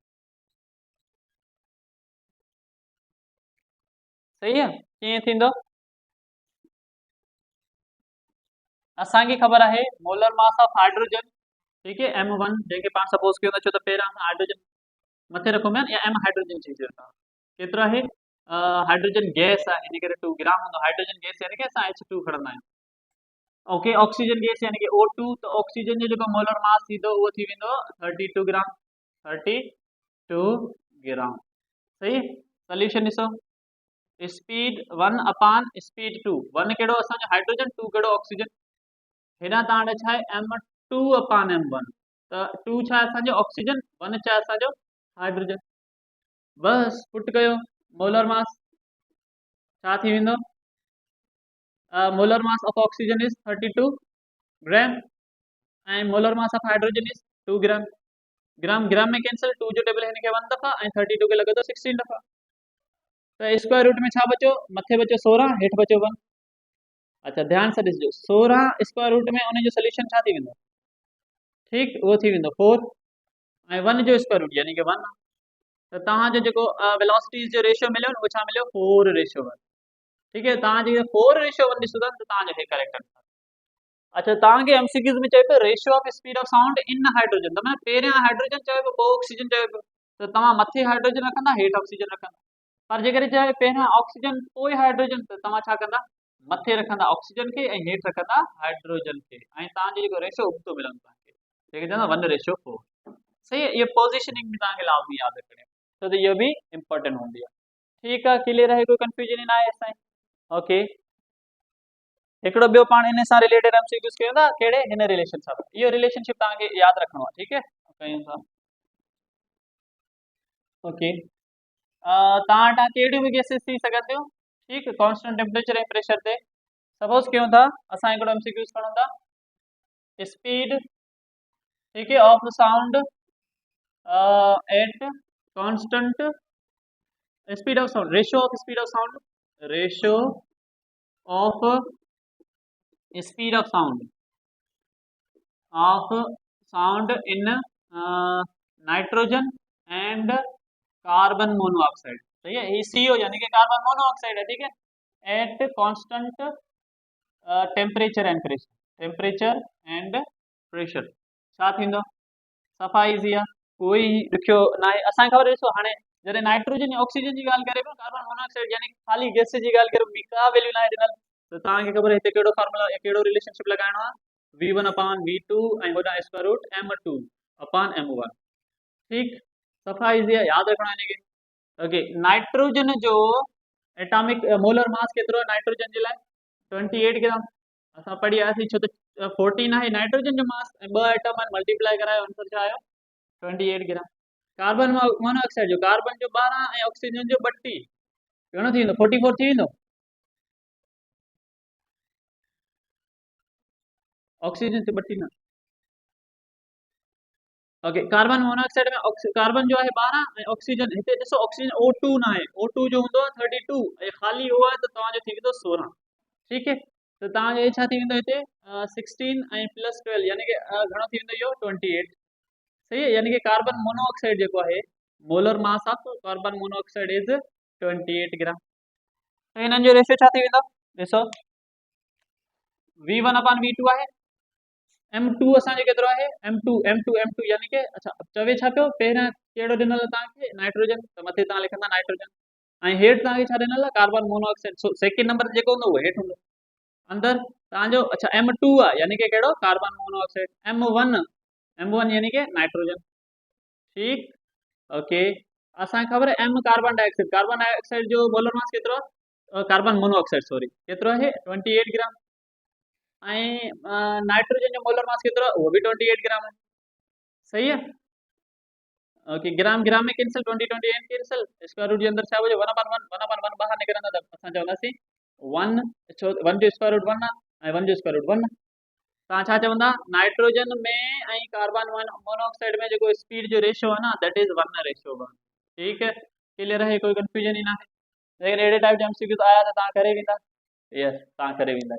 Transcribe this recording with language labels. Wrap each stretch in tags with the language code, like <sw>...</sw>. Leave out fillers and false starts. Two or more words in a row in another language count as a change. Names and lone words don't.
<hi>सही है,</hi> <sd>कीअं थींदो, असांखे ख़बर आहे</sd> <en>molar mass of hydrogen,</en> <sd>ठीक है, m1 जंहिंखे पाण सपोज कयूं था छो त पहिरां हाइड्रोजन मथे रखूं पिया या m हाइड्रोजन चई छॾियो था, केतिरो आहे</sd> <en>hydrogen gas</en> <sd>आहे इन करे 2 ग्राम हूंदो,</sd> <en>hydrogen gas</en> <sd>यानी कि असां H2 खणंदा आहियूं, ओके,</sd> <en>oxygen gas</en> <sd>यानी कि O2, तो ऑक्सीजन जो जेको</sd> <en>molar mass</en> <sd>थींदो उहो थी वेंदो 32 ग्राम, 32 ग्राम, सही। सोल्यूशन ॾिसो, स्पीड 1 अपान स्पीड 2, 1 कहिड़ो असांजो हाइड्रोजन, 2 कहिड़ो ऑक्सीजन, हेॾां तव्हां वटि छा आहे m2 अपान m1, त 2 छा आहे असांजो ऑक्सीजन, 1 छा आहे असांजो हाइड्रोजन। बस पुट कयो,</sd> <en>molar mass</en> <sd>छा थी वेंदो,</sd> <en>molar mass of oxygen is 32 gram and molar mass of hydrogen is 2 gram.</en> <sd>ग्राम ग्राम में कैंसिल, 2 जो टेबल है 1 दफ़ा ऐं 32 के लगे तो 16 दफ़ा। तो</sd> <en>square root</en> <sd>में छा बचो, मथे बचो 16, हेठ बचो 1।</sd> <hi>अच्छा ध्यान से</hi> <sd>ॾिसजो, 16</sd> <en>square root</en> <sd>में उन जो सोल्यूशन छा थी वेंदो, ठीक वो थी वेंदो 4 ऐं 1 जो</sd> <en>square root</en> <sd>यानी कि 1। तो तव्हांजो जेको वेलोसिटीज़ जो रेशियो मिलियो न, उहो छा मिलियो 4:1।</sd> <hi>ठीक है,</hi> <sd>तव्हां जेके 4:1 ॾिसो था त तव्हांजो हे</sd> <en>correct answer.</en> <sd>अच्छा तव्हांखे एमसीक्यूज़ में चए पियो</sd> <en>ratio of speed of sound in hydrogen,</en> <sd>त मैंने पहिरियां हाइड्रोजन चयो पियो, पोइ ऑक्सीजन चयो पियो, त तव्हां मथे हाइड्रोजन रखंदा, हेठि ऑक्सीजन रखंदा। पर जेकॾहिं चए पहिरियां ऑक्सीजन पोइ हाइड्रोजन, त तव्हां छा कंदा, मथे रखंदा ऑक्सीजन खे ऐं हेठि रखंदा हाइड्रोजन खे, ऐं तव्हांजो जेको रेशियो उबतो मिलंदो तव्हांखे, जेके चवंदा 1:4।</sd> <hi>सही है, ये पोजिशनिंग भी</hi> <sd>तव्हांखे लाज़मी यादि रखणी आहे, छो त इहो बि इम्पोर्टेंट हूंदी आहे। ठीकु आहे, क्लियर आहे, कोई कंफ्यूजन न आहे असां। ओके, हिकिड़ो ॿियो पाण इन सां रिलेटेड एमसीक्यूज़ कयूं था, कहिड़े हिन रिलेशन सां, इहो रिलेशनशिप तव्हांखे यादि रखणो आहे। ठीकु है, कयूं था। ओके, तव्हां वटां कहिड़ियूं बि गैसेस थी सघनि थियूं, ठीकु,</sd> <en>constant temperature</en> <sd>ऐं प्रेशर ते। सपोज कयूं था असां हिकिड़ो एमसीक्यूज़ खणूं था,</sd> <en>स्पीड,</en> <hi>ठीक है,</hi> <en>of sound at constant speed of sound, ratio of speed of sound, ratio of speed of sound in nitrogen and carbon monoxide.</en> <hi>सही है, ये CO यानी कि</hi> <en>carbon monoxide</en> <hi>है। ठीक है,</hi> <en>at constant temperature and pressure</en> <sd>छा थींदो, सफ़ा ईज़ी आहे, कोई ॾुखियो न आहे। असांखे ख़बर ॾिसो हाणे जॾहिं नाइट्रोजन या ऑक्सीजन जी ॻाल्हि करे पियो,</sd> <en>carbon monoxide</en> <sd>यानी ख़ाली गैस जी ॻाल्हि करे, ॿी का वैल्यू न आहे ॾिनल, त तव्हांखे ख़बर आहे हिते कहिड़ो फार्मूला या कहिड़ो रिलेशनशिप लॻाइणो आहे, V1/V2 ऐं होॾां</sd> <en>square root</en> <sd>M2/M1। ठीक, सफ़ा ईज़ी आहे, यादि रखणो आहे हिनखे। ओके, नाइट्रोजन जो</sd> <en>atomic molar mass</en> <sd>केतिरो आहे नाइट्रोजन जे लाइ, 28 ग्राम। असां पढ़ी आयासीं, छो त 14 आहे नाइट्रोजन जो मास ऐं 2 एटम मल्टीप्लाई करायो, आंसर छा आयो 28 ग्राम।</sd> <en>carbon monoxide</en> <sd>जो, कार्बन जो 12 ऐं ऑक्सीजन जो 32, घणो थी वेंदो, 44 थी वेंदो। ऑक्सीजन से 32 न, ओके,</sd> <en>carbon monoxide</en> <sd>में कार्बन जो है 12 ऐं ऑक्सीजन, हिते ॾिसो ऑक्सीजन O2 न आहे, O2 जो हूंदो आहे 32 ऐं ख़ाली O आहे, त तव्हांजो थी वेंदो 16।</sd> <hi>ठीक है,</hi> <sd>तो तव्हांजो छा थी वेंदो हिते 16 ऐं +12 यानी कि घणो थी वेंदो इहो 28।</sd> <hi>सही है,</hi> <sd>यानी कि</sd> <en>carbon monoxide</en> <sd>जेको आहे,</sd> <en>molar mass of carbon monoxide is 28 gram.</en> <sd>तो हिननि जो रेशियो छा थी वेंदो, ॾिसो V1/V2 आहे, M2 असांजो केतिरो आहे, M2 यानी कि अच्छा चवे छा पियो, पहिरियां कहिड़ो ॾिनल आहे तव्हांखे नाइट्रोजन, त मथे तव्हां लिखंदा नाइट्रोजन, ऐं हेठि तव्हांखे छा ॾिनल आहे</sd> <en>carbon monoxide. second number</en> <sd>जेको हूंदो उहो हेठि हूंदो, अंदरि तव्हांजो अच्छा M2 आहे यानी कि कहिड़ो</sd> <en>carbon monoxide,</en> <sd>M1 यानी कि नाइट्रोजन। ठीक, ओके, असांखे ख़बर आहे M</sd> <en>carbon dioxide</en> <sd>जो</sd> <en>molar mass</en> <sd>केतिरो आहे,</sd> <en>carbon monoxide sorry</en> <sd>केतिरो आहे 28 ग्राम, ऐं नाइट्रोजन जो</sd> <en>molar mass</en> <sd>केतिरो आहे, उहो बि 28 ग्राम आहे।</sd> <hi>सही है,</hi> <sd>ओके, ग्राम ग्राम में कैंसिल, 20 कैंसिल,</sd> <en>square root</en> <sd>जे अंदरि छा बचो 1/1 ॿाहिरि निकिरंदा, त असां चवंदासीं 1 जो</sd> <en>square root</en> <sd>1 आहे ऐं 1 जो</sd> <en>square root</en> <sd>1। तव्हां छा चवंदा, नाइट्रोजन में ऐं</sd> <en>carbon monoxide</en> <sd>में जेको स्पीड जो रेशियो आहे न,</sd> <en>that is 1:1.</en> <hi>ठीक है, क्लियर है, कोई कंफ्यूजन ही ना है।</hi> <sd>लेकिन अहिड़े टाइप जा एमसीक्यूज़ आया त तव्हां करे वेंदा, यस तव्हां करे वेंदा।</sd>